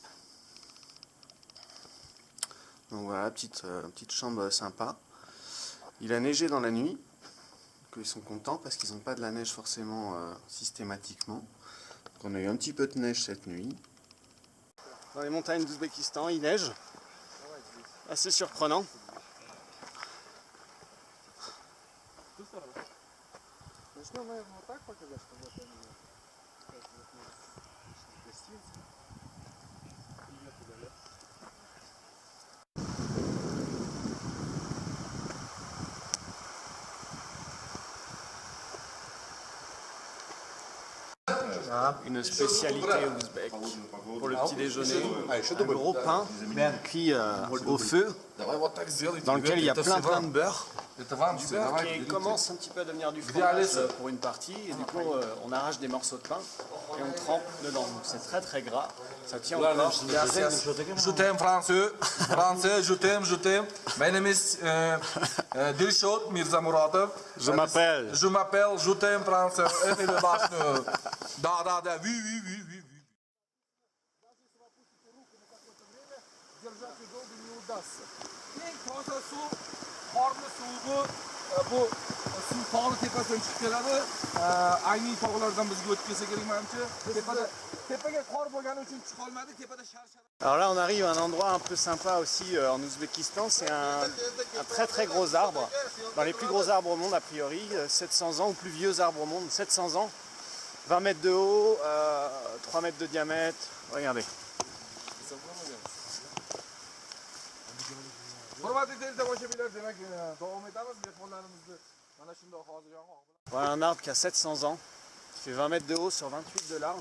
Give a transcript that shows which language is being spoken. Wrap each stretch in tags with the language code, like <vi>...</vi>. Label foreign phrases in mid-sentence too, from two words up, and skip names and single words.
<fr>Donc voilà, petite chambre sympa. Il a neigé dans la nuit, donc ils sont contents parce qu'ils n'ont pas de la neige forcément systématiquement. Donc on a eu un petit peu de neige cette nuit. Dans les montagnes d'Ouzbékistan, il neige. Assez surprenant.</fr> <ru>Начнем, наверное, вот так показать, что вот они гостиницы. Привет туда, да?</ru> <fr>Une spécialité ouzbek pour le petit déjeuner, un gros pain cuit au feu dans lequel il y a plein de beurre. Du beurre qui commence un petit peu à devenir du fromage pour une partie et du coup on arrache des morceaux de pain et on trempe dedans. Donc c'est très gras, ça tient au corps. Je t'aime français, je t'aime.</fr> <en>My name is Dilshot Mirza Muratov.</en> <fr>Je m'appelle, je t'aime français. Да, oui.</fr> <ru>Держать ее долго не удастся.</ru> <uz>Eng toza suv, qorni suvi bu suv tog'ni tepasidan chiqib keladi. Ayni tog'lardan bizga o'tib kelsa kerak menimcha. Tepaga qor bo'lgani uchun chiqa olmadi, tepada shar-shar.</uz> <fr>Alors là on arrive à un endroit un peu sympa aussi en Ouzbékistan, c'est un très gros arbre, dans les plus gros arbres au monde a priori, 700 ans ou plus vieux arbres au monde, 700 ans, 20 mètres de haut, 3 mètres de diamètre, regardez. Voilà un arbre qui a 700 ans, qui fait 20 mètres de haut sur 28 de large.</fr>